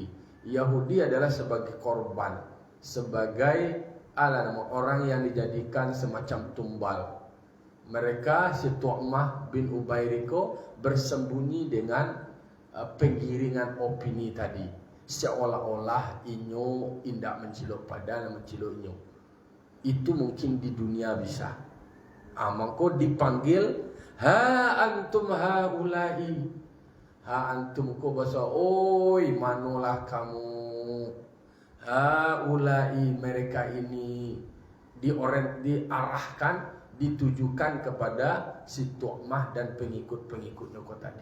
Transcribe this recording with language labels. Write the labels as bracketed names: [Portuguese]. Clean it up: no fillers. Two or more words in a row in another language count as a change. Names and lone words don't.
[Indonesian] Yahudi adalah sebagai korban, sebagai orang yang dijadikan semacam tumbal. Mereka si Tu'mah bin Ubairiko bersembunyi dengan penggiringan opini tadi, [Minangkabau] seolah-olah inyo indak mencilok padahal mencilok inyo. [Indonesian] Itu mungkin di dunia bisa. Maka dipanggil [Arabic] ها أنتم هؤلاء. ها أنتم [Minangkabau] ko bahasa oi manolah kamu. [Indonesian] Haula'i, mereka ini diarahkan, ditujukan kepada si Tu'mah dan pengikut-pengikutnya kau tadi.